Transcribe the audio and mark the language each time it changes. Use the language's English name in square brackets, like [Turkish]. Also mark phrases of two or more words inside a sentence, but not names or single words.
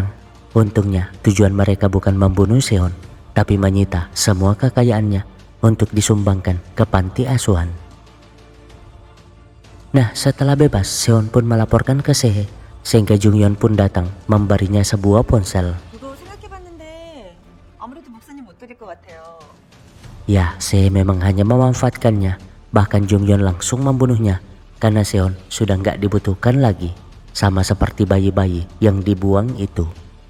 [Indonesian] Untungnya tujuan mereka bukan membunuh Seon, tapi menyita semua kekayaannya untuk disumbangkan ke panti asuhan. Nah setelah bebas, Seon pun melaporkan ke Sehe, sehingga Jungyeon pun datang memberinya sebuah ponsel. [Korean] 이거 생각해봤는데 아무래도 목사님 못 드릴 것 같아요. [Indonesian] Ya, Sehe memang hanya memanfaatkannya, bahkan Jungyeon langsung membunuhnya, karena Seon sudah nggak dibutuhkan lagi, sama seperti bayi-bayi yang dibuang itu.